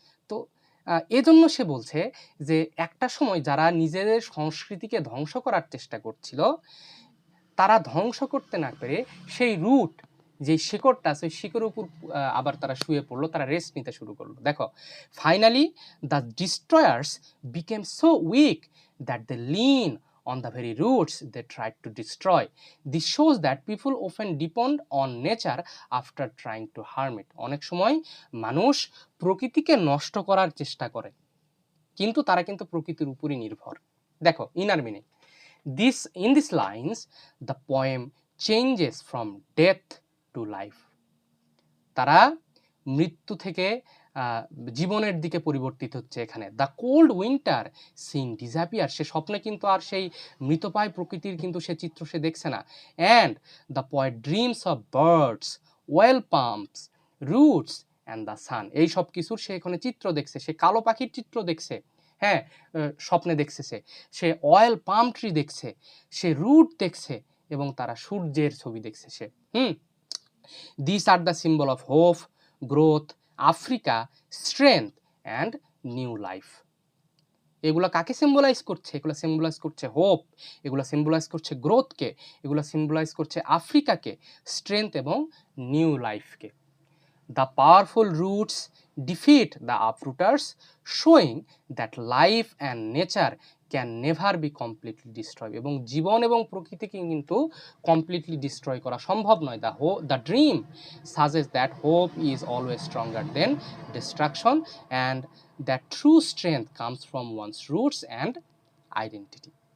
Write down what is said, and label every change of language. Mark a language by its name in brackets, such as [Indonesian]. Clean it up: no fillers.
[Bangla] তো এজন্য সে বলছে যে একটা সময় যারা নিজেদের সংস্কৃতিকে ধ্বংস করার চেষ্টা করছিল, তারা ধ্বংস করতে না পেরে সেই রুট, যে শিকড়টা আছে, ওই শিকড়ের উপর আবার তারা শুয়ে পড়লো, তারা রেস্ট নিতে শুরু করলো। [English] দেখো, finally the destroyers became so weak that they lean on the very roots they tried to destroy. This shows that people often depend on nature after trying to harm it. [Bangla] অনেক সময় মানুষ প্রকৃতিকে নষ্ট করার চেষ্টা করে, কিন্তু তারা কিন্তু প্রকৃতির উপরই নির্ভর। [English] দেখো, inner meaning, in these lines the poem changes from death to life. [Bangla] তারা মৃত্যু থেকে জীবনের দিকে পরিবর্তিত হচ্ছে এখানে। [English] the cold winter scene disappear, [Bangla] সে স্বপ্নে কিন্তু আর সেই মৃতপ্রায় প্রকৃতির কিন্তু সে চিত্র সে দেখছে না। [English] and the poet dreams of birds, well pumps, roots and the sun, [Bangla] এই সব কিছুর সে এখানে চিত্র দেখছে, সে কালো পাখির চিত্র দেখছে, হ্যাঁ, স্বপ্নে দেখছে, সে অয়েল পাম ট্রি দেখছে, সে রুট দেখছে, এবং তারা সূর্যের ছবি দেখছে সে। [English] These are the symbol of hope, growth, Africa, strength and new life. [Bangla] এগুলা কাকে সিম্বলাইজ করছে? এগুলা সিম্বলাইজ করছে হোপ, এগুলা সিম্বলাইজ করছে গ্রোথকে, এগুলা সিম্বলাইজ করছে আফ্রিকাকে, স্ট্রেংথ এবং new লাইফকে। [English] The powerful roots defeat the uprooters, showing that life and nature can never be completely destroy, [Bangla] এবং জীবন এবং প্রকৃতিকে কিন্তু কমপ্লিটলি ডিস্ট্রয় করা সম্ভব নয়। [English] The dream suggest that hope is always stronger than destruction and that true strength comes from one's roots and identity.